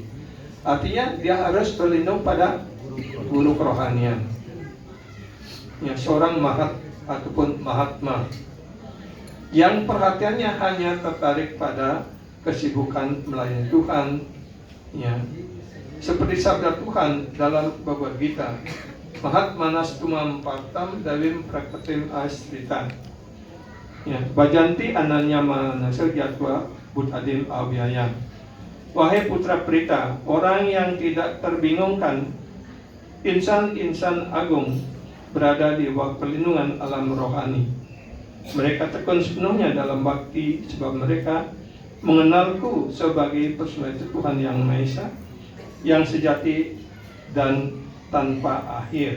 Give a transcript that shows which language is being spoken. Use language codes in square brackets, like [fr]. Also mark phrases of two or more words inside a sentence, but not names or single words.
[id] Artinya dia harus berlindung pada guru kerohanian. Ya, seorang mahat ataupun mahatma yang perhatiannya hanya tertarik pada kesibukan melayani Tuhan, ya. Seperti sabda Tuhan dalam Bhagavad Gita, [sa] Mahatmanas tumam partam davim prakatim asrita. Ya, Bajanti ananya manasir jatwa butadim avyayam. [id] Wahai putra Prita, orang yang tidak terbingungkan, insan-insan agung berada di bawah perlindungan alam rohani. Mereka tekun sepenuhnya dalam bakti sebab mereka mengenalku sebagai personalitas Tuhan yang Maha Esa, yang sejati dan tanpa akhir.